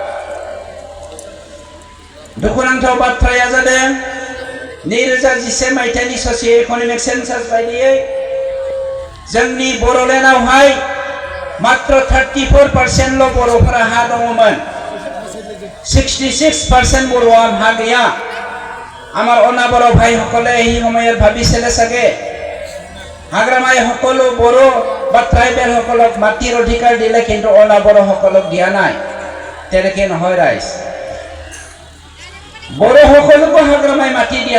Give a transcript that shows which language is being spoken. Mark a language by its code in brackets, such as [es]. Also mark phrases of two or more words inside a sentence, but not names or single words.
[brx] दुखुनांथाव बाथ्राया जादों 2011 मायथाइनि [en] socio economic census [brx] बायदियै जोंनि बर'लेण्डआवहाय मात्र 34% बर'फोरा हा दङमोन [as] 66% বড়োৱা হা গিয়া আমাৰ অনাবৰ ভাই সকলে এই সময়ত ভাবিছিলে চাগে হাগ্ৰামাই সকলো বড়ো বা ট্ৰাইবেল সকলক মাটিৰ অধিকাৰ দিলে কিন্তু অনাবৰ সকলক দিয়া নাই তেনেকে নহয় ৰাইজ বড়ো সকলকো হাগ্ৰামাই মাটি দিয়া